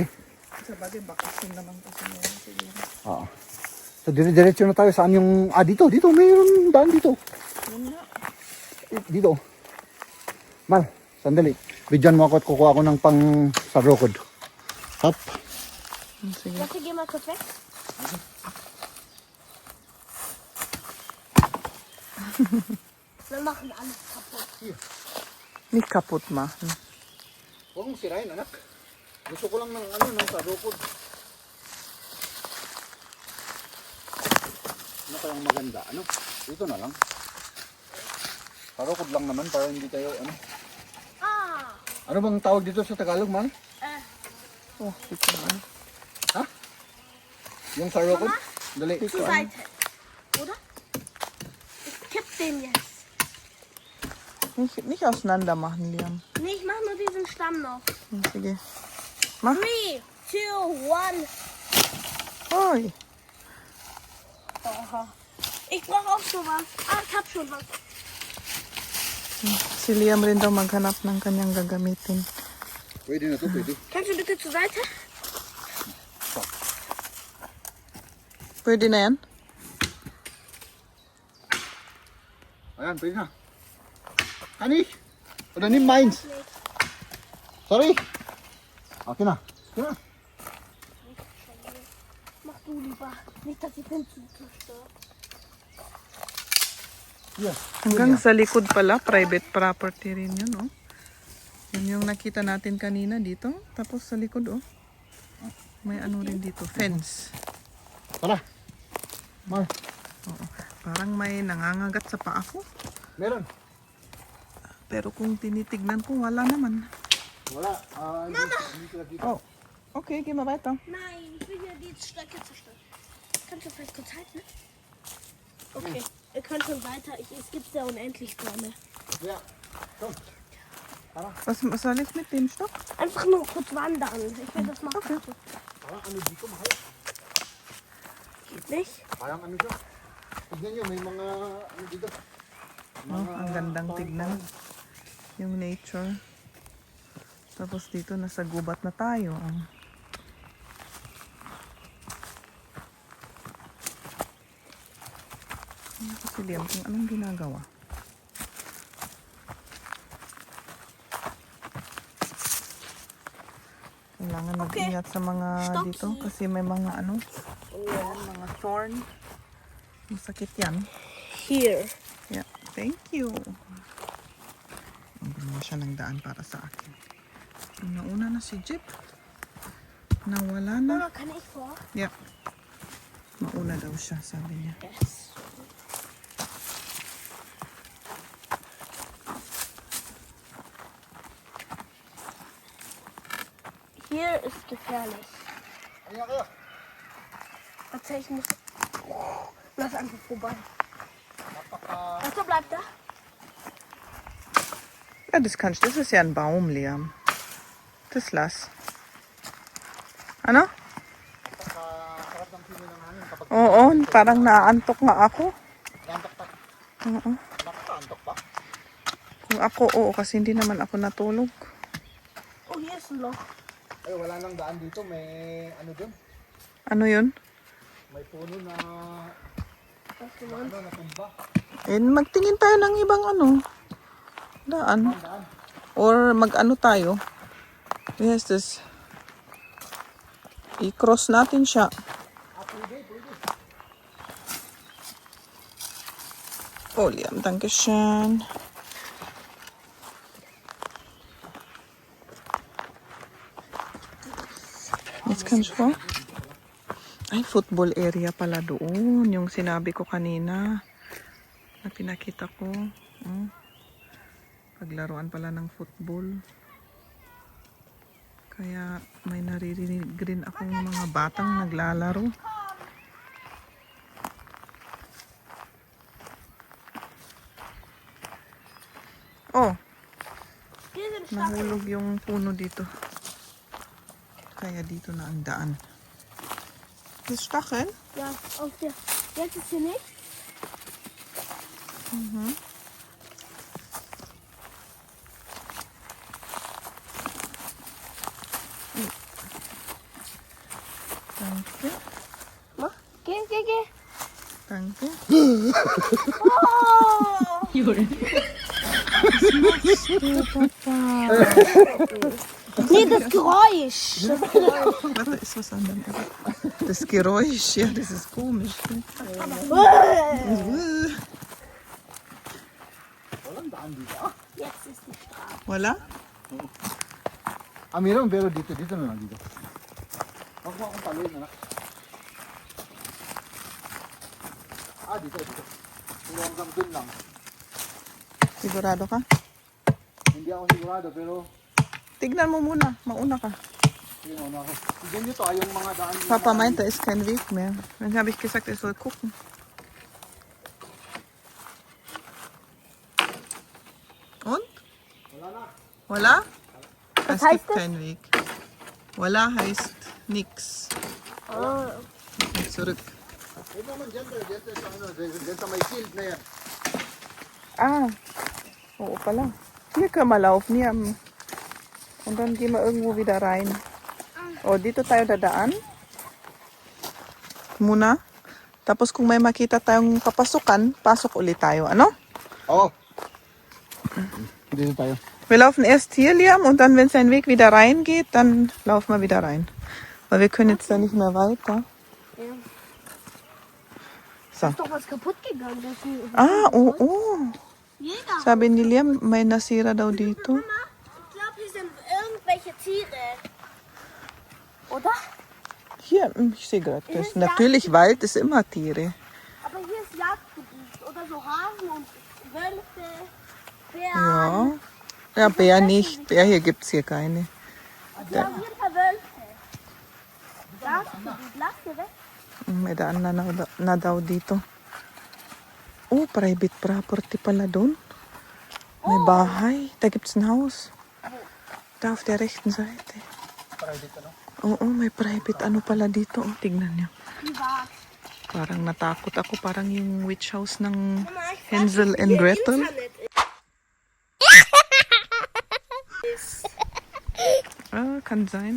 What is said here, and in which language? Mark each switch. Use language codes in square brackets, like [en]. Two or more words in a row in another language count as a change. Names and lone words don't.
[tl] Sa bagay, bakasyon naman kasi meron siguro. Oo. So, dire-diretso na tayo. Saan yung... dito. Mayroon daan dito. Yun nga. Dito. Mal, sandali. Bidyan mo ako at kukuha ako ng pang sa rokod. Hop. Sige. [de] Warte, geh mal kurz weg. Wir machen alles kaputt. Nicht kaputt machen. [tl] Huwag mong sirain, anak. Gusto ko lang ng ano, ng sa rokod. Ano kayang maganda? Ano? Dito na lang. Parokod lang naman para hindi tayo ano. Ah, Ano bang tawag dito sa Tagalog, man? Oh, dito na. Ha? Yung sa rokod? Dali. [de] Zur Seite. Oder? Ich kipp den jetzt. Nicht auseinander machen, Liam. Nee, ich mach nur diesen Stamm noch. [tl] Sige. Mach. 3, 2, 1. Oy. [de] Aha. Ich brauche auch sowas. Ah, ich hab schon was. [tl] Si Liam rin daw maghanap ng kanyang gagamitin. Pwede na to, pwede. [de] Kannst du bitte zur Seite? [tl] Pwede na yan? Ayan, pwede na. [de] Hani? Oder nimm meins. Sorry. [tl] Okay na. Okay na. [de] Mach du lieber. Nicht, dass ich den zerstöre. Yes. [tl] Hanggang sa likod pala, [en] private property [tl] rin yun, oh. Yun yung nakita natin kanina dito. Tapos sa likod, oh. May ano rin dito, fence. Tara. Mar. Oo. Parang may nangangagat sa paa ko. Meron. Pero kung tinitignan ko, wala naman. Wala. Hindi ko nakita. [de] Oh, okay, geh mal weiter. Nein, ich will hier die Strecke zerstören. Kannst du vielleicht kurz halten? Okay, ihr könnt schon weiter. Es gibt ja unendlich Bäume. Ja. Komm. Was soll ich mit dem Stock? Einfach nur kurz wandern. Ich will das machen. Okay. [tl] Parang ano dito, mahal. [de] Geht nicht. [tl] Parang ano siya. Tignan nyo, may mga ano dito. Oh, ang gandang tignan. Yung nature. Tapos dito, nasa gubat na tayo. Ano kasi Liam, kung anong ginagawa? Kailangan mag-ingat sa mga Stop. dito kasi may mga ano, ayan, mga thorn. Masakit yan. [de] Hier. [en] Yeah, thank you. [tl] Gumawa siya ng daan para sa akin. Nauna na si Jeep. Nawala na. [de] Mama, kann ich vor? Yeah. [tl] Mauna daw siya, sabi niya. [de] Yes. Hier ist gefährlich. [tl] Ano kayo? [de] Erzähl, ich muss. Lass einfach vorbei. Achso, bleib da. Ja, das kannst du. Das ist ja ein Baum, Liam. Das lass. [tl] Ano? Sarap ng pino ng hangin kapag Oo, parang naantok nga ako. nantok-tak. Oo. Nakakaantok pa. Kung ako, oo, kasi hindi naman ako natulog. [de] Oh, hier ist ein Loch. [tl] Ay, wala nang daan dito. May ano dun? Ano yun? May puno na [de] Was du meinst? [tl] ano, natumba. Eh, magtingin tayo ng ibang ano. Daan. Daan. Or mag-ano tayo. [en] Yes, this. [tl] I-cross natin siya. Pwede, pwede. [de] Oh, Liam, danke schön. Jetzt kannst du. [tl] Ay, [en] football area [tl] pala doon. Yung sinabi ko kanina. Na pinakita ko. Paglaruan pala ng football. Kaya may naririnig rin akong mga batang naglalaro. [de] Oh, Hier sind Stacheln. [tl] nahulog yung puno dito. Kaya dito na ang daan. [de] Das Stacheln? Ja, auf der. Jetzt ist hier nichts. Danke. Mach. Geh. Danke. Oh! Nee, das Geräusch. Warte, ist was anderes. Das Geräusch, ja, das ist komisch. [tl] Walang daan dito. [de] Ah, Jetzt ist die Straße. [tl] Wala? meron pero dito na lang dito. Huwag mo akong paluin, anak. Dito. Pero hanggang dun lang. Sigurado ka? Hindi ako sigurado pero Tignan mo muna, mauna ka. Diyan nyo to, yung mga daan. [de] Papa meinte, da ist kein Weg mehr. Dann habe ich gesagt, ich soll gucken. Und? [tl] Wala? Es [de] heißt gibt keinen Weg. Wala heißt nix. Oh. Zurück. [tl] Hey, naman dyan, dyan sa may field na yan. Ah. Oo pala. [de] Hier können wir laufen. Hier am... Und dann gehen wir irgendwo wieder rein. [tl] Oh, dito tayo dadaan. Muna. Tapos kung may makita tayong papasukan, pasok ulit tayo. Ano? Oo. Dito tayo. [de] Wir laufen erst hier, Liam, und dann, wenn sein Weg wieder reingeht, dann laufen wir wieder rein. Weil wir können jetzt da nicht mehr weiter. Ja. So. Ist doch was kaputt gegangen. Das ist Ah, oh. Jeder. [tl] Sabi ni Liam, may nasira daw dito. [de] Mama, ich glaube, hier sind irgendwelche Tiere. Oder? Hier, ich sehe gerade das. Natürlich, Wald ist immer Tiere. Aber hier ist Jagdgebiet. Oder so Hasen und Wölfe, Bären. Ja. Ja, Bär nicht. Bär hier gibt es hier keine. Wir haben hier ein paar Wölfe. Jagdgebiet. Lass dir weg. [tl] May daan na daw dito. Oh, [en] private property [tl] pala doon. May bahay. [de] Da gibt's ein Haus. Da auf der rechten Seite. [tl] Oo, may private ano pala dito. Oh, tignan niyo. [de] Privat. [tl] Parang natakot ako. Parang yung [en] witch house [tl] ng Hansel and Gretel. [de] Ah, kann sein.